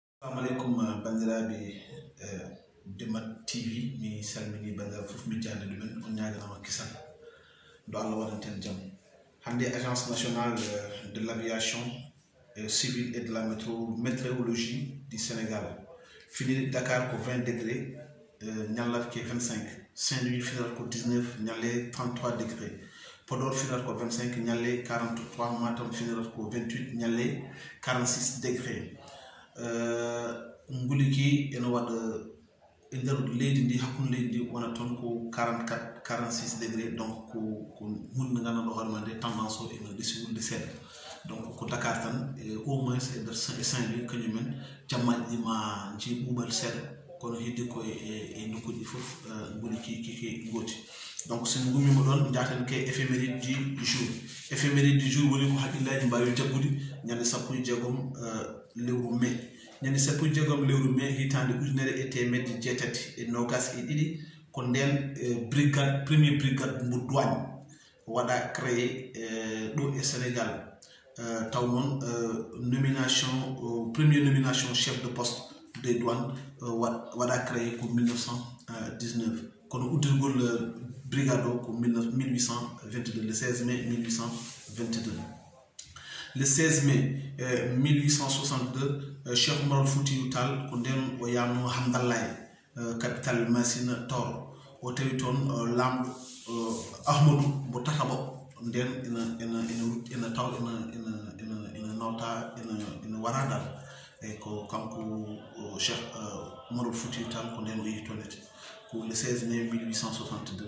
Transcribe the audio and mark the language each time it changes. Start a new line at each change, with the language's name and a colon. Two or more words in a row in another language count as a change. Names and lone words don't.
Fula: Assalamu alaikum bandiraɓe Demat TV mi salmini bandiraɓe fof mi jande ɗumen on ñaganama kisal do Allah waɗanten jaam. Hande
French: agence nationale de l'aviation civile et de la météorologie du Sénégal
Fula: fini Dakar ko 20 degrés, Nialat ko 25, Saint-Louis final ko 19, Nialé 33 degrés, Podor final ko 25, Nialé 43, Matam final ko 28, Nialé 46 degrés. Nguliki ene wada e nder leydi ndi hakkunde leydi ndi wona ton ko 44 46 degrés, donc ko hunde gandanɗo hoore ma nde tendance o ene ɗesi wulde seeɗa, donc ko Dakar tan
French: au moins
Fula: e nder Saint-Louis kañumen jammaji ɗi ma jii ɓuuɓal seeɗa kono heddi ko e nokkuji fof nguliki kiki gooti. Donc sen gummima ɗon jaten ke
French: éphéméride du jour. Éphéméride du jour
Fula: woni ko haqqillaji mbawi jaggude ñande 16 lewru mai, ñande 16 lewru mai hitande ujunere e temedde jeetati e nogas e ɗiɗi ko nden
French: brigade premier brigade
Fula: mo douane waɗa créé ɗo e Sénégal. Taw noon
French: nomination première nomination chef de poste des douanes
Fula: waɗa créé ko 1919 kono uddirgol brigade o ko 1822,
French: le 16 mai 1822. Le 16 mai 1862,
Fula: Cheikh Oumar Foutiyou Tall ko nden o yamno Hamdallaye capitale Massina Toro o tawi toon lamɗo Ahmadou mo Tatabo nden ena taw ena nawta ena waradal e ko kanko Cheikh Oumar Foutiyou Tall ko nden o yehi toon ko
French: le 16 mai 1862.